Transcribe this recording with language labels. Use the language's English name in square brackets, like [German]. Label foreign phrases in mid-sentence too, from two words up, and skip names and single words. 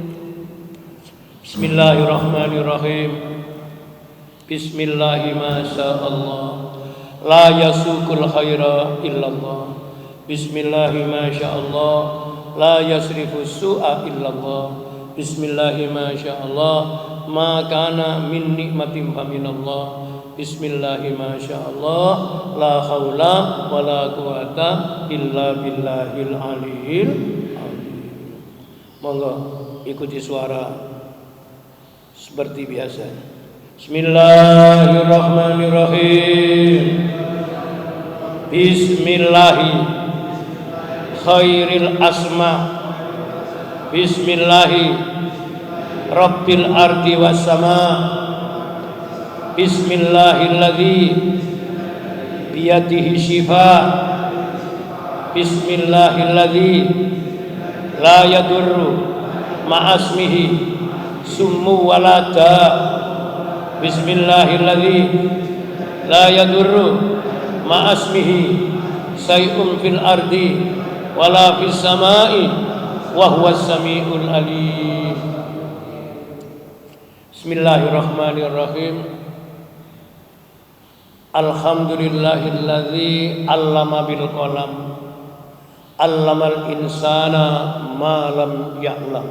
[Arabic] بسم الله الرحمن الرحيم. بسم الله ما شاء الله لا يسوق الخير إلا الله. بسم الله ما شاء الله لا يصرف السوء إلا الله. بسم الله ما شاء الله ما كان من نعمة فمن الله. بسم الله ما شاء الله لا حول ولا قوة إلا بالله العلي العظيم. [Indonesian] Monggo ikuti suara seperti biasa. [Arabic] بسم الله الرحمن الرحيم. بسم الله خير الأسماء. بسم الله رب الأرض والسماء. بسم الله الذي بيده الشفاء. بسم الله الذي لا يضر مع اسمه سم ولا داء. بسم الله الذي لا يضر مع اسمه شيء في الأرض ولا في السماء وهو السميع العليم. بسم الله الرحمن الرحيم. الحمد لله الذي علم بالقلم، علم الإنسان ما لم يعلم.